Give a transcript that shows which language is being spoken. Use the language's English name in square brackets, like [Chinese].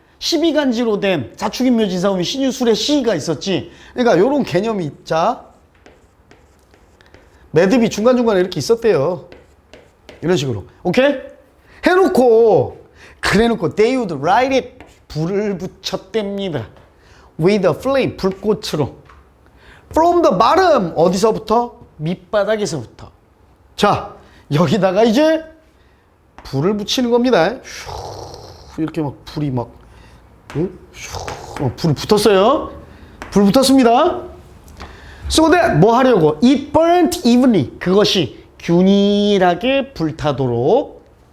[Korean] 12간지로 된 자축인묘진사오미 신유술의 시가 있었지. 그러니까 요런 개념이 있자. 매듭이 중간중간에 이렇게 있었대요. 이런 식으로. 오케이? 해놓고 그래놓고 [English] they would light it, [Korean] 불을 붙였답니다. [English] with a flame, [Korean] 불꽃으로. [English] from the bottom, [Korean] 어디서부터? 밑바닥에서부터. 자, 여기다가 이제 불을 붙이는 겁니다. 이렇게 막 불이 막 불 붙었어요. 불 붙었습니다. [English] So that [Korean] 뭐 하려고? [English] It burnt evenly, [Korean] 그것이 균일하게 불타도록.